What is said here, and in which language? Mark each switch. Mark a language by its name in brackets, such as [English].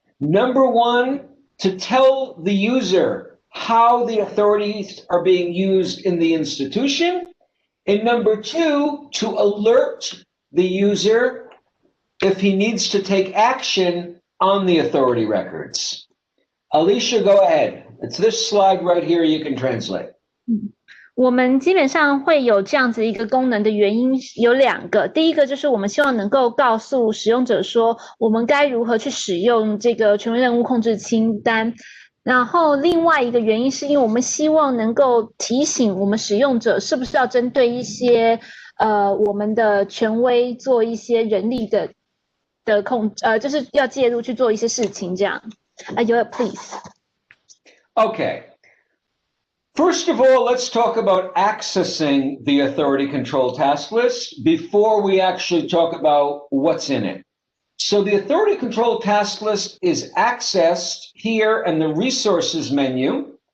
[English] Number one, to tell the user how the authorities are being used in the institution. And number two, to alert the user if he needs to take action on the authority records. Alicia, go ahead. It's this slide right here you can translate. [Chinese] 我们基本上会有这样子一个功能的原因有两个，第一个就是我们希望能够告诉使用者说我们该如何去使用这个权威任务控制清单。然后另外一个原因是因为我们希望能够提醒我们使用者是不是要针对一些我们的权威做一些人力的就是要介入去做一些事情这样。 [English] Yoel, please. Okay. First of all, let's talk about accessing the Authority Control Task List before we actually talk about what's in it. So the Authority Control Task List is accessed here in the Resources menu.